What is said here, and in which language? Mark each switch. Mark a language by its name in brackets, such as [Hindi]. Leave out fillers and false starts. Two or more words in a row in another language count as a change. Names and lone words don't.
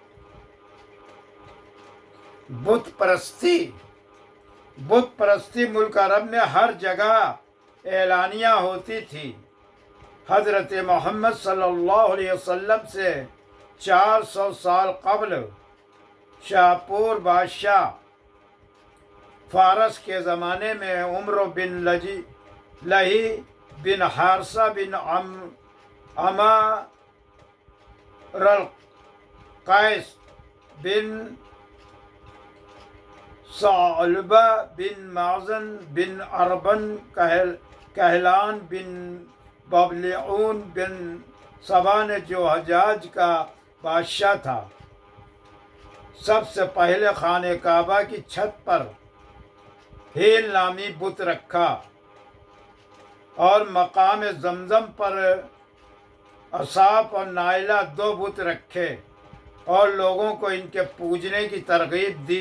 [Urdu] بت پرستی ملک عرب میں ہر جگہ اعلانیہ ہوتی تھی۔ حضرت محمد [Arabic] صلی اللہ علیہ وسلم [Urdu] سے 400 سال قبل شاپور بادشاہ فارس کے زمانے میں عمر بن لحی بن حارثہ بن عمرو قیس بن ثعلبہ بن مازن بن اربن کہلان بن ببلیون بن سبا نے، جو حجاز کا بادشاہ تھا, سب سے پہلے خانہ کعبہ کی چھت پر ہیل نامی بت رکھا اور مقام زمزم پر اساف اور نائلہ 2 بت رکھے اور لوگوں کو ان کے پوجنے کی ترغیب دی.